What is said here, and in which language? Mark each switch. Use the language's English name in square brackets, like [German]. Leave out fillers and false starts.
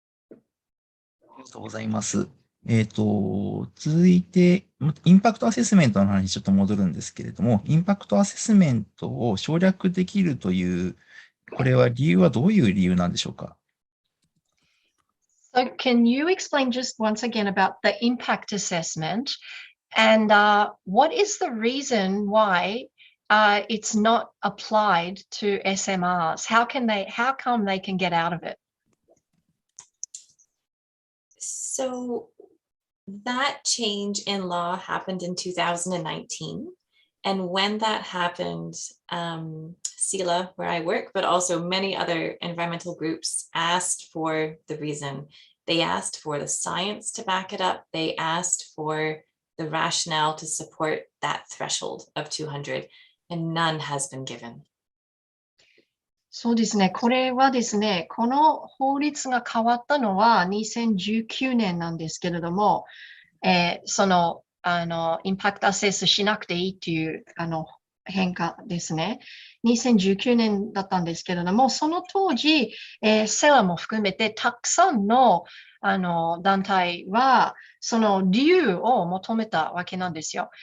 [Japanese] ありがとうございます。続いて、インパクトアセスメントの話にちょっと戻るんですけれども、インパクトアセスメントを省略できるという、これは理由はどういう理由なんでしょうか？ [English] So can you explain just once again about the impact assessment and what is the reason why it's not applied to SMRs? How come they can get out of it? So that change in law happened in 2019. And when that happened, SELA, where I work, but also many other environmental groups asked for the reason. They asked for the science to back it up. They asked for the rationale to support that threshold of 200, and none has been given. [Japanese] そうですね。これはですね、この法律が変わったのは2019年なんですけれども、その、インパクトアセスしなくていいっていう、変化ですね。 2019年だったんですけれども、その当時、セラも含めてたくさんの、団体は、その理由を求めたわけなんですよ。